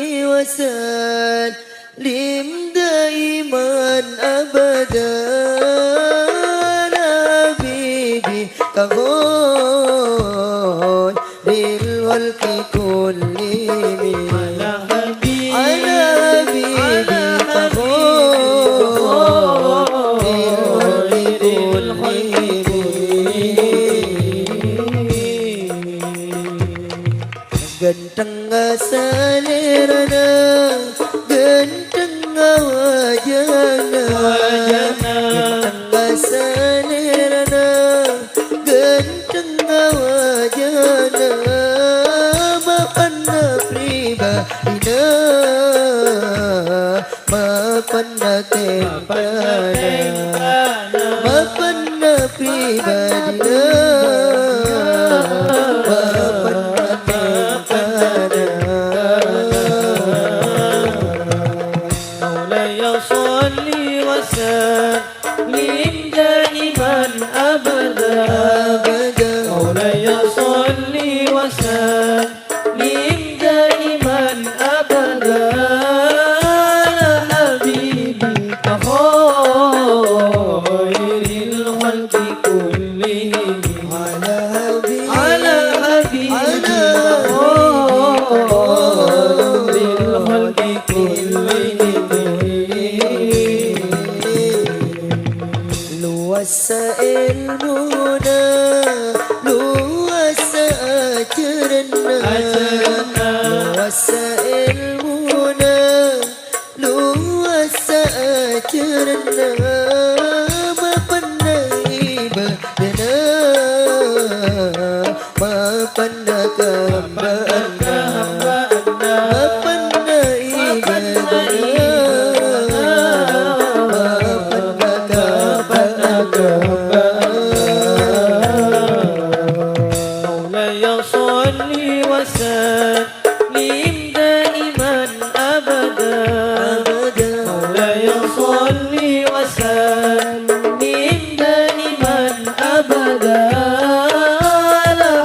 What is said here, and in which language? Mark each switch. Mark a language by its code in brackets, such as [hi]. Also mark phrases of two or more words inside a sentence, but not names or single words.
[ar] وسلم دائما أبدا حبيبي كغول للخلق كلهم على حبيبي [su] ganteng selera ganteng wajana ganteng selera ganteng wajana mapanna pribadina mapanna tempana mapanna pribadina [ar] مولاي صل وسلم دائما أبدا مولاي صل وسلم دائما أبدا على حبيبك خير الخلق كلهم على حبيبك خير الخلق كلهم [su] luas ilmuna luas ajarna luas ilmuna luas ajarna mapanna ibadana mapanna kambana mapanna ibadana [ar] مولاي صل وسلم دائما أبدا مولاي صل وسلم دائما أبدا